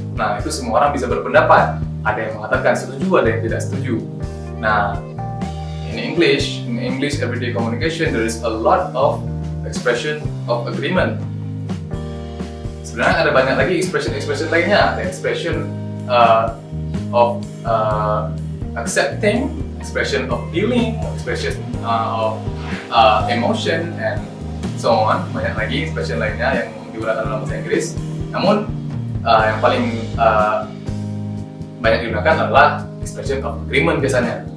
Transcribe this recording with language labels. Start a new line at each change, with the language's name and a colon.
Indonesian: Nah, itu semua orang bisa berpendapat. Ada yang mengatakan setuju, ada yang tidak setuju.
English: Nah, in English everyday communication, there is a lot of expression of agreement.
Indonesian: Sebenarnya ada banyak lagi expression lainnya. Ada expression of accepting, expression of feeling, expression of emotion, and so on. Banyak lagi expression lainnya yang digunakan dalam bahasa Inggris. Namun yang paling banyak digunakan adalah expression of agreement biasanya.